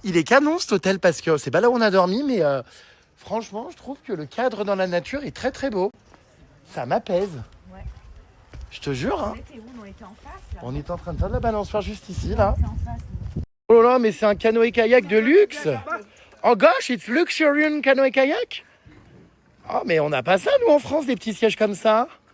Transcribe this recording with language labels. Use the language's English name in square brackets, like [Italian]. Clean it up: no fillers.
[French] Il est canon cet hôtel parce que c'est pas là où on a dormi, mais franchement, je trouve que le cadre dans la nature est très beau. Ça m'apaise. Ouais. Je te jure, hein? On était où? On était en face là. On est en train de faire de la balançoire juste ici, là. On était en face. Oh là là, mais c'est un canoë-kayak de luxe. [English] Oh gosh, it's luxurious canoë-kayak. [French] Oh, mais on n'a pas ça, nous, en France, des petits sièges comme ça.